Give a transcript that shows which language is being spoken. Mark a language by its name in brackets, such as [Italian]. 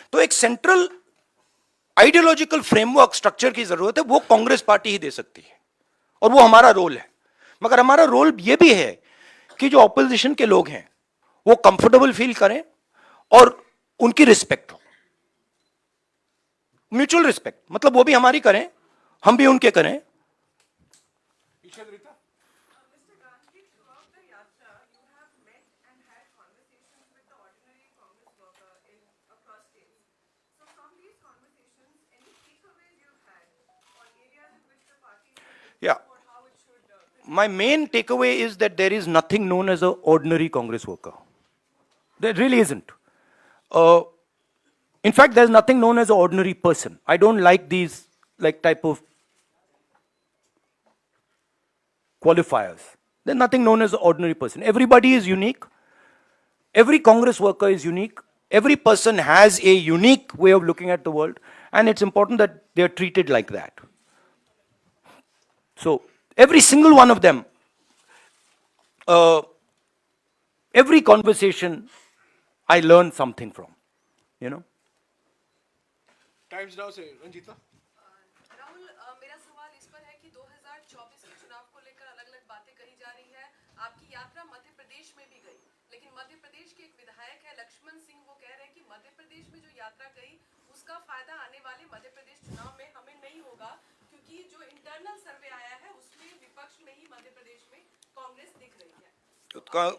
[Hindi] तो एक central ideological framework structure की जरूरत है, वो कांग्रेस पार्टी ही दे सकती है, और वो हमारा रोल है। मगर हमारा रोल यह भी है कि जो ऑपोजिशन के लोग हैं वो कंफर्टेबल फील करें और उनकी रिस्पेक्ट हो, म्यूचुअल रिस्पेक्ट। मतलब वो भी हमारी करें, हम भी उनके करें। [English] Mr. Gandhi, throughout the yatra, you have met and had conversations with the ordinary Congress worker across states. So, from these conversations, any takeaways you've had on areas in which the party should Yeah. or how it should? My main takeaway is that there is nothing known as an ordinary Congress worker. There really isn't. In fact, there's nothing known as an ordinary person. I don't like these type of qualifiers. There's nothing known as an ordinary person. Everybody is unique. Every Congress worker is unique. Every person has a unique way of looking at the world, and it's important that they are treated like that. So, every single one of them, every conversation, I learn something from, you know. [Hindi] Times now से रंजीता। राहुल, मेरा सवाल इस पर है कि 2024 2024 के चुनाव को लेकर अलग अलग बातें कही जा रही है। आपकी यात्रा मध्य प्रदेश में भी गई, लेकिन मध्य प्रदेश के एक विधायक है लक्ष्मण सिंह, वो कह रहे हैं कि मध्य प्रदेश में जो यात्रा गई उसका फायदा आने वाले मध्य प्रदेश चुनाव में हमें नहीं होगा, क्योंकि जो इंटरनल सर्वे आया है उसमें विपक्ष में ही मध्य प्रदेश में कांग्रेस दिख रही है।